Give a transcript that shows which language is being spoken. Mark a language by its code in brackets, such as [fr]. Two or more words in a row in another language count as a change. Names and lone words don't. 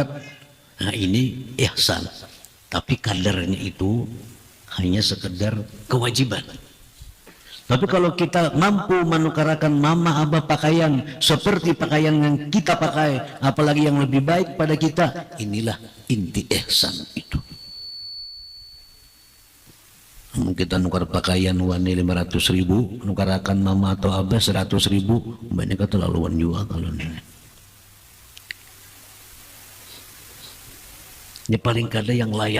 [id] Nah, ini ihsan, tapi kadarnya itu hanya sekedar kewajiban. Tapi kalau kita mampu menukarakan mama abah pakaian seperti pakaian yang kita pakai, apalagi yang lebih baik pada kita, inilah inti ihsan itu. Kita nukar pakaian wani 500.000, nukarakan mama atau abah 100.000, banyak keterlaluan juga kalau ini. Ini paling kada yang layak.